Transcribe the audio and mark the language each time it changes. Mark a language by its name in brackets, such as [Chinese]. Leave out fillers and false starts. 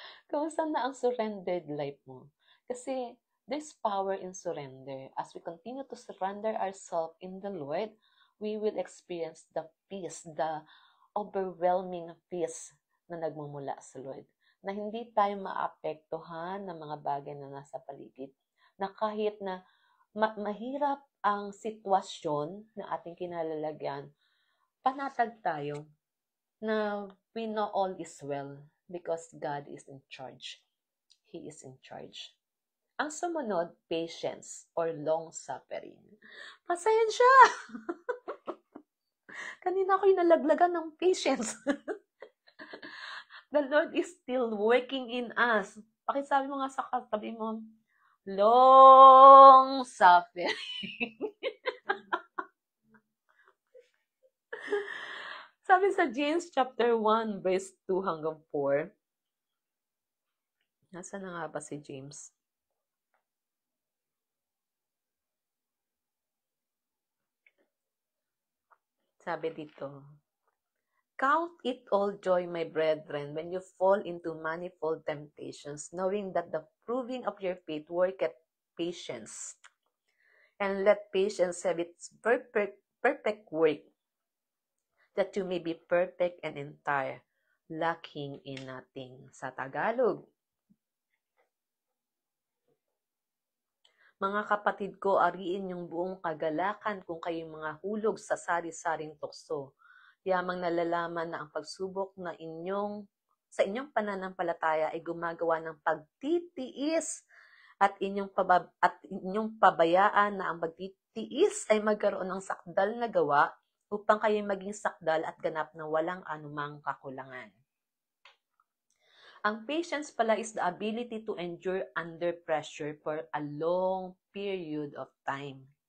[Filipino] Kumusta na ang surrendered life mo? [English] Kasi there's power in surrender. As we continue to surrender ourselves in the Lord, we will experience the peace, the overwhelming peace [Filipino] na nagmumula sa Lord. Na hindi tayo maapektuhan ng mga bagay na nasa paligid. Na kahit na mahirap ang sitwasyon na ating kinalalagyan, panatag tayo na [English] we know all is well because God is in charge. He is in charge. [Filipino] Ang sumunod, [English] patience or long-suffering. Pasensya! [Filipino] Kanina ako'y nalaglagan ng patience. [English] The Lord is still working in us. [Filipino] Pakisabi mo nga sa katabi mo, long-suffering. Sabi sa James chapter 1, verse 2 hanggang 4, nasa na nga ba si James? Sabi dito, [English] Count it all joy, my brethren, when you fall into manifold temptations, knowing that the proving of your faith worketh patience. And let patience have its perfect work, that you may be perfect and entire, lacking in nothing. [Filipino] Sa Tagalog, mga kapatid ko, ariin yung buong kagalakan kung kayong mga hulog sa sari-saring tukso. Yamang nalalaman na ang pagsubok na sa inyong pananampalataya ay gumagawa ng pagtitiis at inyong pabayaan na ang pagtitiis ay magkaroon ng sakdal na gawa upang kayo maging sakdal at ganap na walang anumang kakulangan. Ang patience pala [English] is the ability to endure under pressure for a long period of time.